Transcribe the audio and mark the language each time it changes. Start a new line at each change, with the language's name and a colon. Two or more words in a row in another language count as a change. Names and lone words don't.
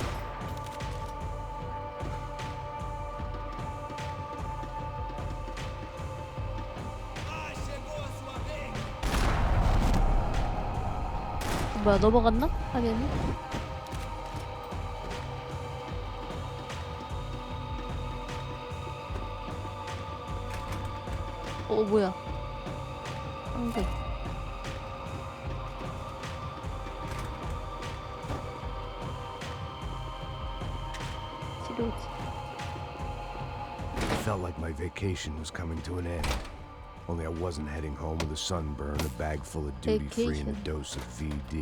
Portuguese: Ah, chegou a sua vez!
Korean: 뭐야, 넘어갔나? 화면이? 뭐야? 황색. 치료지.
English: It felt like my vacation was coming to an end. Only I wasn't heading home with a sunburn, a bag full of duty-free, and a Vacation. dose of VD.